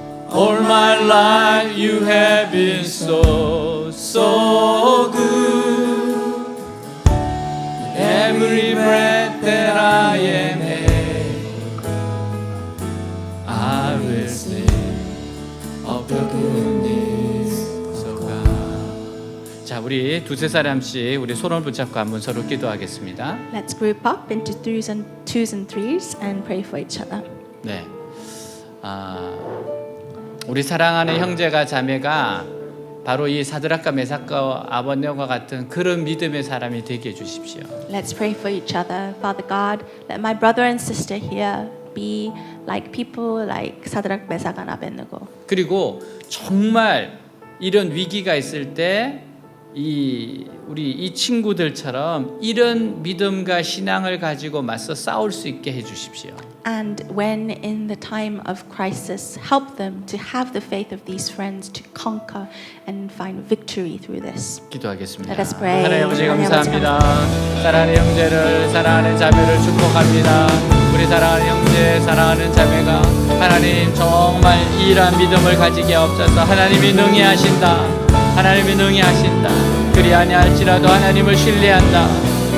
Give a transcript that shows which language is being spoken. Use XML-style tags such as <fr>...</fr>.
<en>All my life you have been so good. Every breath that I am able, I will sing of the goodness of God.</en> <ko>자, 우리 두세 사람씩 우리 손을 붙잡고 한번 서로 기도하겠습니다.</ko> <en>Let's group up into twos and threes and pray for each other.</en> <ko>네. 우리 사랑하는 형제가 자매가 바로 이 사드락과 메삭과 아벳네고와 같은 그런 믿음의 사람이 되게 해 주십시오.</ko> <en>Let's pray for each other. Father God, let my brother and sister here be like people like Sadrach, Meshach, and Abednego.</en> <ko>그리고 정말 이런 위기가 있을 때 우리 이 친구들처럼 이런 믿음과 신앙을 가지고 맞서 싸울 수 있게 해 주십시오.</ko> <en>And when in the time of crisis, help them to have the faith of these friends to conquer and find victory through this.</en> <ko>기도하겠습니다.</ko> <en>Let us pray.</en> <ko>하나님 아버지 하나님 아버지 감사합니다. 사랑하는 형제를 사랑하는 자매를 축복합니다. 우리 사랑하는 형제 사랑하는 자매가 하나님 정말 이러한 믿음을 가지게 없어서 하나님이 능히 하신다. 하나님이 능히 하신다. 그리 아니할지라도 하나님을 신뢰한다.</ko>